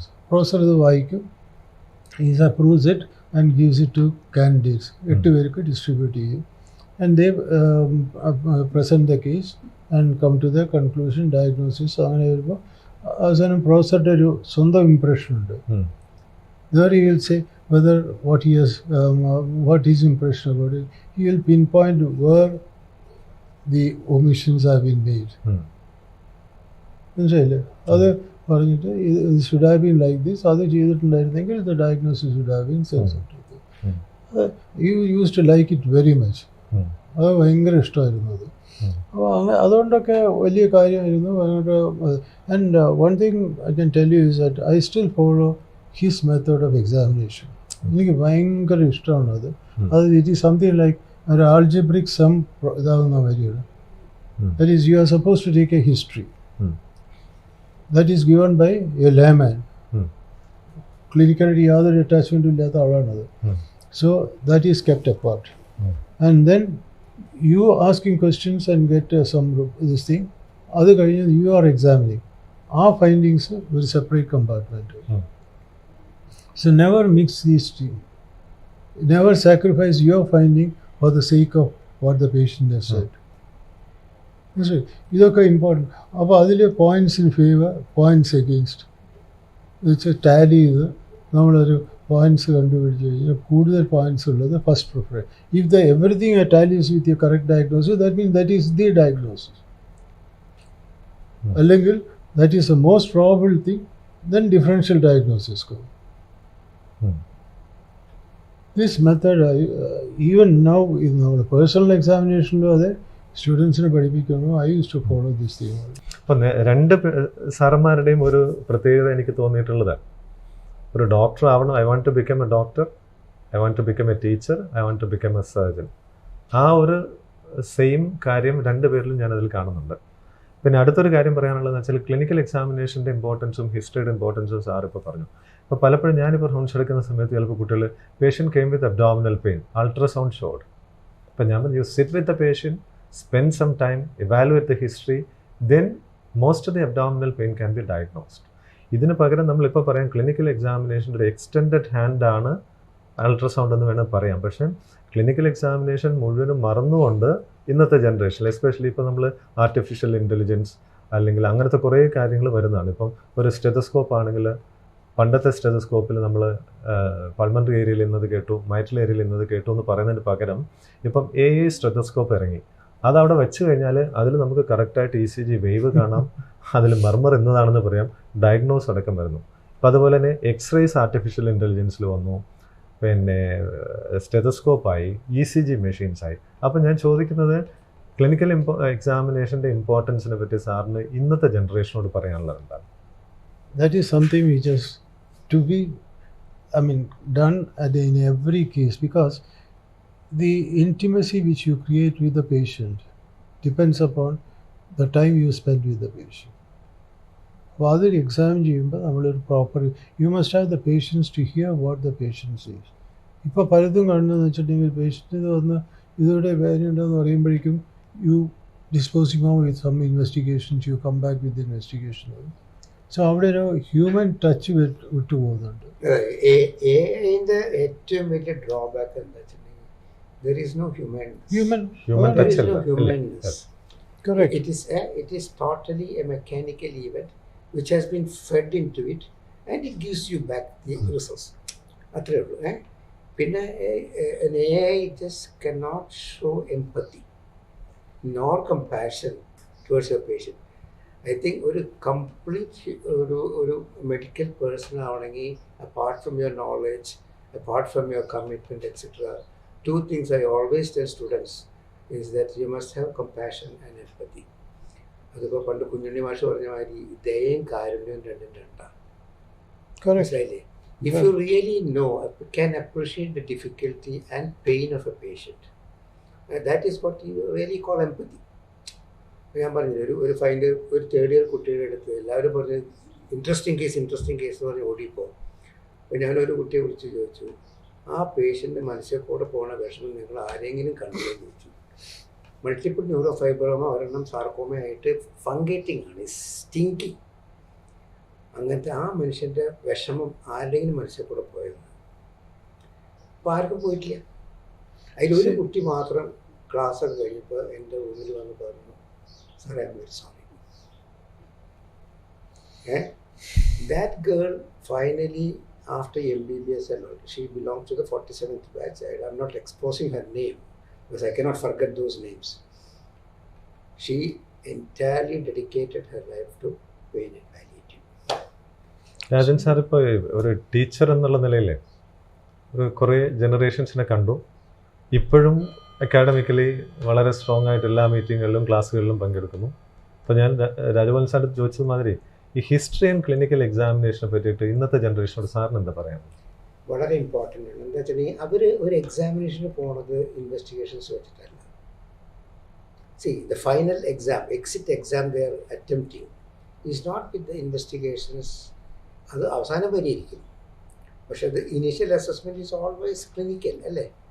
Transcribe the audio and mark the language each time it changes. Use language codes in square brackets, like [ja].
[ml] Professor ഇത് വായിക്കും, [en] Is approves it and gives it to candidates. [ml] 8 പേർക്ക് ഡിസ്ട്രിബ്യൂട്ട് ചെയ്യും. [en] And they present the case and come to the conclusion, diagnosis. [ml] അങ്ങനെ വരുമ്പോൾ അവസാനം പ്രൊഫസറുടെ ഒരു സ്വന്തം ഇംപ്രഷൻ ഉണ്ട്. [en] There he will say whether what his impression about it. He will pinpoint where the omissions have been made. [ml] മനസ്സിലായില്ലേ? അത് പറഞ്ഞിട്ട് [en] ഇത് should have been like this, [ml] അത് ചെയ്തിട്ടുണ്ടായിരുന്നെങ്കിൽ [en] The diagnosis should have been sensitive. You use to like it very much. [ml] അത് ഭയങ്കര ഇഷ്ടമായിരുന്നു അത്. അപ്പോൾ അങ്ങനെ അതുകൊണ്ടൊക്കെ വലിയ കാര്യമായിരുന്നു. [en] And one thing I can tell you is that I still follow his method of examination. [ml] എനിക്ക് ഭയങ്കര ഇഷ്ടമാണ് അത്. [en] it is something like [ml] ഒരു ആൾജിബ്രിക് സം ഇതാകുന്ന കാര്യമാണ്. [en] That is you are suppose to take a history that is given by a layman. [ml] ക്ലിനിക്കലായിട്ട് യാതൊരു അറ്റാച്ച്മെൻറ്റും ഇല്ലാത്ത ആളാണത്. [en] So that is kept apart. And then you asking questions and get some this thing. [ml] അത് കഴിഞ്ഞ് [en] You are examining. [ml] ആ findings ഒരു separate compartment. [en] So never mix these two. Never sacrifice your finding for the sake of what the patient has said. [ml] ഇതൊക്കെ important. അപ്പോൾ അതിൽ points in favour, points against വെച്ച് Tally ചെയ്ത് നമ്മളൊരു points കണ്ടുപിടിച്ച് കഴിഞ്ഞാൽ കൂടുതൽ പോയിൻറ്റ്സ് ഉള്ളത് first prefer. [en] If the everything tallies with your correct diagnosis, that means that is the diagnosis. [ml] അല്ലെങ്കിൽ [en] That is the most probable thing, then differential diagnosis go. This method, even now in our personal examination, [ml] അതെ സ്റ്റുഡൻസിനെ പഠിപ്പിക്കുന്നു. [en] I use to follow this thing. [ml] അപ്പം രണ്ട് സാറന്മാരുടെയും ഒരു പ്രത്യേകത എനിക്ക് തോന്നിയിട്ടുള്ളത്, ഒരു ഡോക്ടർ ആവണം, [en] I want to become a doctor, I want to become a teacher, I want to become a surgeon. [ml] ആ ഒരു സെയിം കാര്യം രണ്ടുപേരിലും ഞാനതിൽ കാണുന്നുണ്ട്. പിന്നെ അടുത്തൊരു കാര്യം പറയാനുള്ളതെന്ന് വെച്ചാൽ ക്ലിനിക്കൽ എക്സാമിനേഷൻ്റെ ഇമ്പോർട്ടൻസും ഹിസ്റ്ററിയുടെ ഇമ്പോർട്ടൻസും സാർ ഇപ്പോൾ പറഞ്ഞു. അപ്പോൾ പലപ്പോഴും ഞാനിപ്പോൾ റൗണ്ട്സ് എടുക്കുന്ന സമയത്ത് ചിലപ്പോൾ കുട്ടികൾ [en] Patient came with abdominal pain, ultrasound showed. [ml] അപ്പോൾ ഞാൻ [en] You sit with the patient, spend some time, evaluate the history, then most of the abdominal pain can be diagnosed. [ml] ഇതിന് പകരം നമ്മളിപ്പോൾ പറയാം ക്ലിനിക്കൽ എക്സാമിനേഷൻ്റെ ഒരു എക്സ്റ്റെൻഡഡ് ഹാൻഡാണ് അൾട്രാസൗണ്ട് എന്ന് വേണമെങ്കിൽ പറയാം. പക്ഷേ ക്ലിനിക്കൽ എക്സാമിനേഷൻ മുഴുവനും മറന്നുകൊണ്ട് ഇന്നത്തെ ജനറേഷനിൽ, എസ്പെഷ്യലി ഇപ്പോൾ നമ്മൾ ആർട്ടിഫിഷ്യൽ ഇൻ്റലിജൻസ് അല്ലെങ്കിൽ അങ്ങനത്തെ കുറേ കാര്യങ്ങൾ വരുന്നതാണ്. ഇപ്പം ഒരു സ്റ്റെതസ്കോപ്പ് ആണെങ്കിൽ പണ്ടത്തെ സ്റ്റെതസ്കോപ്പിൽ നമ്മൾ പൾമണറി ഏരിയയിൽ ഇന്നത് കേട്ടു, മൈറ്റൽ ഏരിയയിൽ ഇന്നത് കേട്ടു എന്ന് പറയുന്നതിന് പകരം ഇപ്പം AI സ്റ്റെതസ്കോപ്പ് ഇറങ്ങി. അതവിടെ വെച്ച് കഴിഞ്ഞാൽ അതിൽ നമുക്ക് കറക്റ്റായിട്ട് ECG വേവ് കാണാം, അതിൽ മർമർ എന്നതാണെന്ന് പറയാം, ഡയഗ്നോസ് അടക്കം വരുന്നു. അപ്പോൾ അതുപോലെ തന്നെ എക്സ്റേസ് ആർട്ടിഫിഷ്യൽ ഇൻ്റലിജൻസിൽ വന്നു, പിന്നെ സ്റ്റെതസ്കോപ്പായി, ECG മെഷീൻസായി. അപ്പോൾ ഞാൻ ചോദിക്കുന്നത് ക്ലിനിക്കൽ എക്സാമിനേഷൻ്റെ ഇമ്പോർട്ടൻസിനെ പറ്റി സാറിന് ഇന്നത്തെ ജനറേഷനോട് പറയാനുള്ളത് എന്താണ്? [en] That is something which is to be, done in every case, because the intimacy which you create with the patient depends upon the time you spend with the patient. [ml] അപ്പോൾ അതൊരു എക്സാമിൻ ചെയ്യുമ്പോൾ നമ്മളൊരു proper [en] You must have the patience to hear what the patients is. [ml] ഇപ്പോൾ പലതും കാണുന്നതെന്ന് വെച്ചിട്ടുണ്ടെങ്കിൽ patient വന്ന് ഇതോടെ വേദനയുണ്ടെന്ന് പറയുമ്പോഴേക്കും [en] You disposing on with some investigations, you come back with investigation. [ml] So അവിടെ ഒരു ഹ്യൂമൻ ടച്ച് വിട്ടുപോകുന്നുണ്ട്. എഐന്റെ ഏറ്റവും വലിയ ഡ്രോബാക്ക് എന്താ വെച്ചിട്ടുണ്ടെങ്കിൽ [en] there is no Human there touch is no [ml] അല്ല. [en] humanness. Correct. It is totally a mechanical event which has been fed into it and it gives you back the results. [ml] അത്രേ ഉള്ളൂ. പിന്നെ [en] an AI just cannot show empathy nor compassion towards your patient. I think [ml] ഒരു complete ഒരു medical person ആവണമെങ്കിൽ [en] Apart from your knowledge, apart from your commitment etcetera, two things I always tell students is that you must have compassion and empathy. [ml] അതിപ്പോൾ പണ്ട് കുഞ്ഞുണ്ണി മാഷ് പറഞ്ഞ മാതിരി ദയയും കാരുണ്യവും രണ്ടും രണ്ടാണ്. മനസ്സിലായില്ലേ? [en] If you really know, can appreciate the difficulty and pain of a patient, that is what you really call empathy. [ml] ഞാൻ പറഞ്ഞില്ല, ഒരു ഫൈനൽ ഒരു തേർഡ് ഇയർ കുട്ടിയുടെ അടുത്ത് എല്ലാവരും പറഞ്ഞ് ഇൻട്രസ്റ്റിംഗ് കേസ് എന്ന് പറഞ്ഞ് ഓടിപ്പോൾ. അപ്പോൾ ഞാനൊരു കുട്ടിയെ വിളിച്ച് ചോദിച്ചു, ആ പേഷ്യൻ്റെ മനസ്സിൽ കൂടെ പോകുന്ന വിഷമം നിങ്ങൾ ആരെങ്കിലും കണ്ടുപോയി ചോദിച്ചു. മൾട്ടിപ്പിൾ ന്യൂറോ ഫൈബ്രോമ ഒരെണ്ണം സാർക്കോമയായിട്ട് ഫംഗേറ്റിംഗ് ആണ്, സ്റ്റിങ്കിങ്. അങ്ങനത്തെ ആ മനുഷ്യൻ്റെ വിഷമം ആരുടെങ്കിലും മനസ്സിൽ കൂടെ പോയത്. അപ്പോൾ ആർക്കും പോയിട്ടില്ല. അതിലൊരു കുട്ടി മാത്രം ക്ലാസ്സൊക്കെ കഴിഞ്ഞപ്പോൾ എൻ്റെ റൂമിൽ വന്ന് പറഞ്ഞു, [en] സാറേ I am very sorry. That girl finally, after MBBS and all, she belongs to the 47th batch. I'm not exposing her name because I cannot forget those names. She entirely dedicated her life to pain and palliative. [ml] Rajan sir ഇപ്പോൾ ഒരു teacher എന്നുള്ള നിലയിൽ കുറേ ജനറേഷൻസിനെ കണ്ടു. ഇപ്പോഴും academically വളരെ strong ആയിട്ട് എല്ലാ മീറ്റിങ്ങുകളിലും ക്ലാസ്സുകളിലും പങ്കെടുക്കുന്നു. അപ്പോൾ ഞാൻ രാജഗോപാലൻ സാറിന് ചോദിച്ചത് മാതിരി ഈ ഹിസ്റ്ററി ആൻഡ് ക്ലിനിക്കൽ എക്സാമിനേഷനെ പറ്റിയിട്ട് ഇന്നത്തെ ജനറേഷനോട് സാറിന് എന്താ പറയാം? വളരെ ഇമ്പോർട്ടൻ്റ് ആണ്. എന്താ വെച്ചിട്ടുണ്ടെങ്കിൽ അവർ ഒരു എക്സാമിനേഷന് പോണത് investigations വെച്ചിട്ടല്ല. [en] The final exam, exit exam they are attempting is not with the investigations. [ml] അത് അവസാനം വരെ ഇരിക്കും. പക്ഷേ [en] the initial assessment is always clinical അല്ലേ?